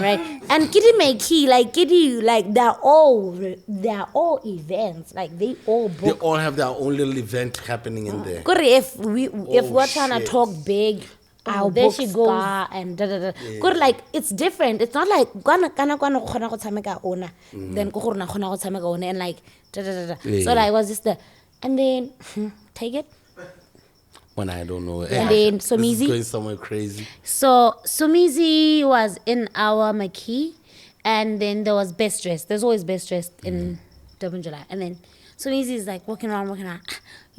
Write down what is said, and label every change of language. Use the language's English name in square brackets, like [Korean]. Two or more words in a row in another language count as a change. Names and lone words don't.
[English] right? And Kitty Makey, like Kitty, like they're all events, like they all They book. all have their own little event happening in there. Good if we're trying to shit. talk big, I'll there book she goes. Scar and da da da. Good, like it's different. It's not like [Tswana] kana go tshameka ona, [English] then [Tswana] go na khona go tshameka ona [English] and like da da da da. Yeah. So like it was just the, and then take it. When I don't know. And then This is Somizi. going somewhere crazy. So Sumizi was in our Maki, and then there was best dressed. There's always best dressed in Durban July, and then Sumizi is like walking around.